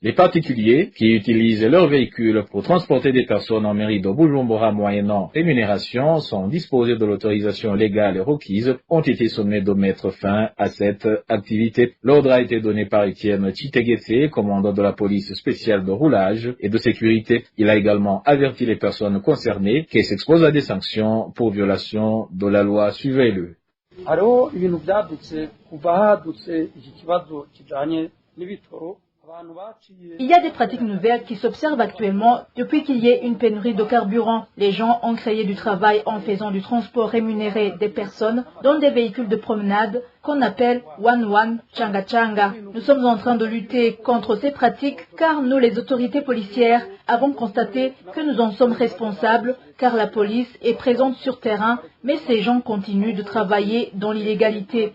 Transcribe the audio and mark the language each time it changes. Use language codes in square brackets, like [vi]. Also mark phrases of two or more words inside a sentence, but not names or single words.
[fr] Les particuliers qui utilisent leurs véhicules pour transporter des personnes en mairie de Bujumbura moyennant rémunération sont disposés de l'autorisation légale et requise, ont été sommés de mettre fin à cette activité. L'ordre a été donné par Etienne Chitegete, commandant de la police spéciale de roulage et de sécurité. Il a également averti les personnes concernées qui s'exposent à des sanctions pour violation de la loi. Suivez-le. [rn] hariho ibintu byadutse kuva hadutse iki kibazo kijanye n'ibitoro. [fr] Il y a des pratiques nouvelles qui s'observent actuellement depuis qu'il y ait une pénurie de carburant. Les gens ont créé du travail en faisant du transport rémunéré des personnes dans des véhicules de promenade qu'on appelle One Changa Changa. Nous sommes en train de lutter contre ces pratiques car nous, les autorités policières, avons constaté que nous en sommes responsables car la police est présente sur terrain, mais ces gens continuent de travailler dans l'illégalité.